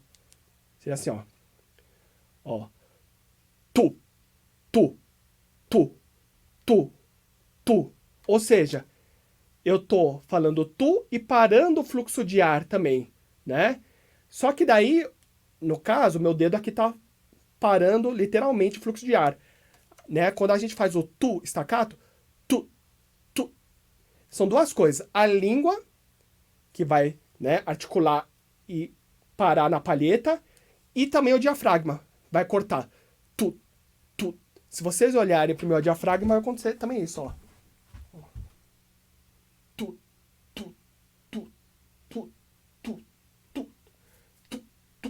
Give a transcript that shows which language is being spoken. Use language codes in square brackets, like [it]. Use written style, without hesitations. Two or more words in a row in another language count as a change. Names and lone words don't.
[pt] Seria assim, ó. Ó. Tu, tu, tu, tu, tu. Ou seja, eu tô falando tu e parando o fluxo de ar também, né? Só que daí, no caso, meu dedo aqui tá parando literalmente o fluxo de ar, né? Quando a gente faz o tu staccato, tu, tu, são duas coisas. A língua, que vai, né, articular e parar na palheta, e também o diafragma, vai cortar. Tu, tu. Se vocês olharem pro meu diafragma, vai acontecer também isso, ó. Tu, tu, tu, tu, tu, tu, tu, tu.